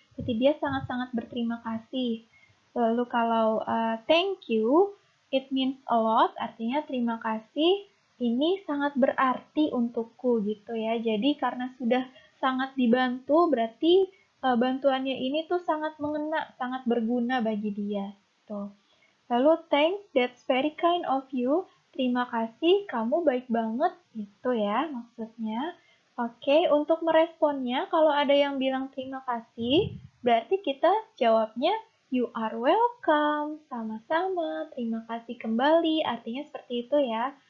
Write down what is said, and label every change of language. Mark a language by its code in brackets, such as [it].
[id] Jadi dia sangat-sangat berterima kasih. Lalu kalau [en] thank you, it means a lot, [id] artinya terima kasih, ini sangat berarti untukku gitu ya. Jadi karena sudah sangat dibantu, berarti bantuannya ini tuh sangat mengena, sangat berguna bagi dia. Tuh. [en] Lalu thanks, that's very kind of you. [id] Terima kasih, kamu baik banget. Gitu ya maksudnya. Oke, untuk meresponnya, kalau ada yang bilang terima kasih, berarti kita jawabnya [en] you are welcome, [id] sama-sama, terima kasih kembali, artinya seperti itu ya.